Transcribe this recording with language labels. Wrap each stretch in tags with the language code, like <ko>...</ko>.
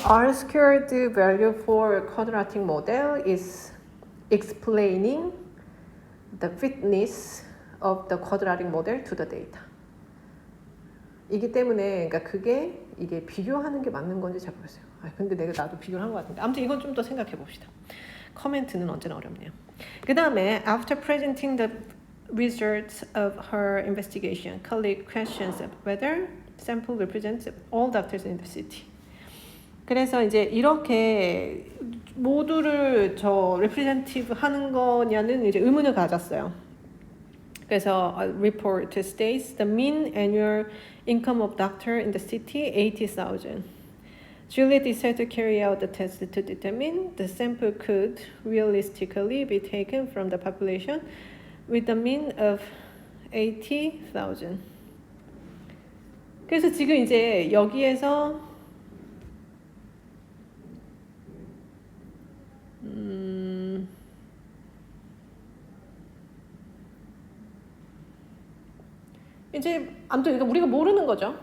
<en>R squared value for quadratic model is explaining the fitness of the quadratic model to the data.</en> <ko>이기 때문에 그러니까 이게 비교하는 게 맞는 건지 잘 모르겠어요. 근데 나도 비교를 한 것 같은데 아무튼 이건 좀 더 생각해 봅시다. 커멘트는 언제나 어렵네요. 그 다음에</ko> <en>after presenting the results of her investigation, colleague questions whether sample represents all doctors in the city.</en> <ko>그래서 이제 이렇게 모두를 representative 하는 거냐는 이제 의문을 가졌어요. 그래서</ko> <en>a report states the mean annual income of doctor in the city 80,000. Juliet decided to carry out the test to determine the sample could realistically be taken from the population with a mean of 80,000.</en> <ko>그래서 지금 이제 여기에서 이제 아무튼 그러니까 우리가 모르는 거죠.</ko>